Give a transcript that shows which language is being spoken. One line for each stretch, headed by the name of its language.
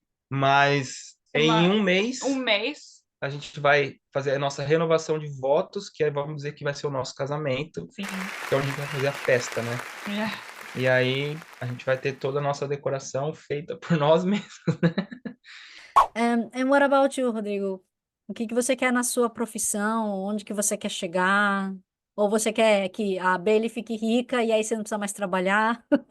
Portuguese: Mas em um mês, Um mês. a gente vai fazer a nossa renovação de votos, que vamos dizer que vai ser o nosso casamento. Sim. Então a gente vai fazer a festa, né?
English: Yeah.
Portuguese: E aí a gente vai ter toda a nossa decoração feita por nós mesmos.
English: And what about you, Rodrigo?
Portuguese: O que que você quer na sua profissão? Onde que você quer chegar? Ou você quer que a Bailey fique rica e aí você não precisa mais trabalhar?